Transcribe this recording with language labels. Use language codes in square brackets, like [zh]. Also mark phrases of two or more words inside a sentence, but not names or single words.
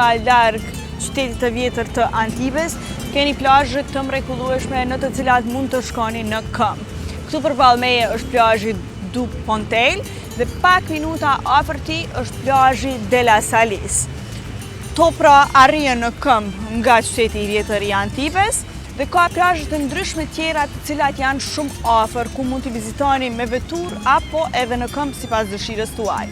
[sq] larg qytetit të vjetër të Antibes, keni plazhe të mrekullueshme në të cilat mund të shkoni në këmbë. Këtu përballë meje është plazhi du Pontel dhe pak minuta afër tij është plazhi de la Salis. To pra arrijen në këmbë nga qyteti i vjetër i Antibes dhe ka plazhe të ndryshme tjera të cilat janë shumë afër ku mund t'i vizitoni me veturë apo edhe në këmbë sipas dëshirës tuaj.